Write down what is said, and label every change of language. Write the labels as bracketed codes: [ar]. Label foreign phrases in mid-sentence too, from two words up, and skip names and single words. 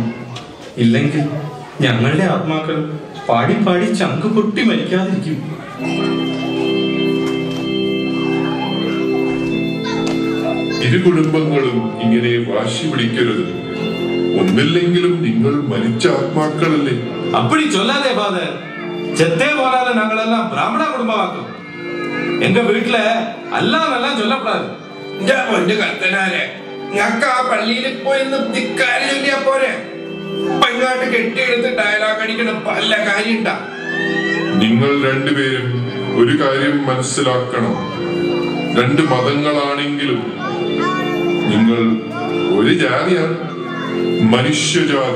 [ml] ഇല്ലെങ്കിൽ ഞങ്ങളുടെ ആത്മാക്കൾ പാടി പാടി ചങ്ക് പൊട്ടി മരിക്കാതിരിക്കും. ഇരു കുടുംബങ്ങളും ഇങ്ങനെ വാശി പിടിക്കരുത്. ഒന്നില്ലെങ്കിലും നിങ്ങൾ മരിച്ച ആത്മാക്കളല്ലേ. [ta] அப்படி சொல்லாதே ஃபாதர். செத்தே போனாலும் நாங்களெல்லாம் பிராமண குடும்பமாக்கும். எங்க வீட்டுல எல்லாம் எல்லாம் சொல்லக்கூடாது. [ml] പൊന്നു കത്തനാരെ, ഞങ്ങൾക്ക് ആ പള്ളിയിൽ പോയി നിർത്തിക്കാരി ചൊല്ലിയാ പോരെ? പങ്ങാട്ട് കെട്ടിയെടുത്ത് ഡയലോഗ് അടിക്കണ പല കാര്യണ്ടാ. നിങ്ങൾ രണ്ടുപേരും ഒരു കാര്യം മനസ്സിലാക്കണം. രണ്ട് മതങ്ങളാണെങ്കിലും നിങ്ങൾ ഒരു ജാതിയാണ്, മനുഷ്യജാതി.